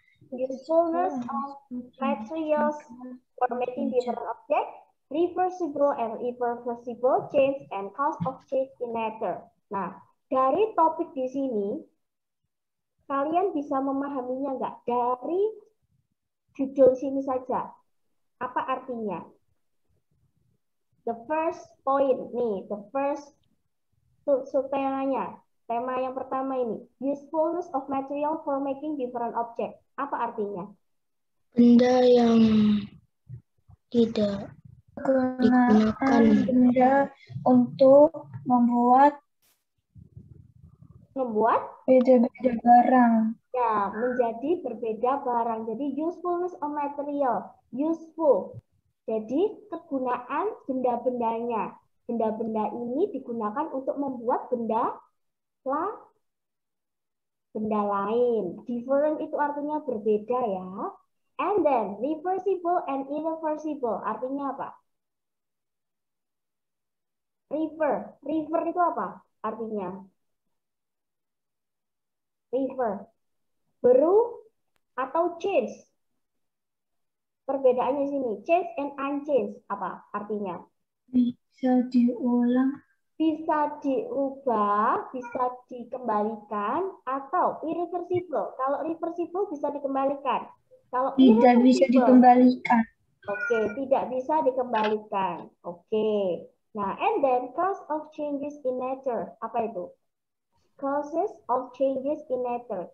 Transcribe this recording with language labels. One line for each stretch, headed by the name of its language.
English: usefulness of materials for making different objects, reversible and irreversible change, and cause of change in nature.
Indonesian: Nah, dari topik di sini, kalian bisa memahaminya nggak? Dari judul sini saja. Apa artinya?
English: The first point nih, the first temanya.
Indonesian: Tema yang pertama ini,
English: usefulness of material for making different object.
Indonesian: Apa artinya? Benda yang tidak digunakan. Benda untuk membuat beda-beda barang. Ya, menjadi berbeda barang.
English: Jadi usefulness of material, useful.
Indonesian: Jadi kegunaan benda-bendanya. Benda-benda ini digunakan untuk membuat benda lain. Different itu artinya berbeda ya.
English: And then reversible and irreversible
Indonesian: artinya apa? River itu apa artinya? River. Berubah atau change. Perbedaannya sini,
English: change and unchange
Indonesian: apa artinya? Bisa diulang. Bisa diubah, bisa dikembalikan, atau irreversible. Kalau reversible bisa dikembalikan. Kalau tidak bisa dikembalikan. Oke, tidak bisa dikembalikan. Oke.
English: Nah, and then cause of changes in nature. Apa itu? Causes of changes in nature.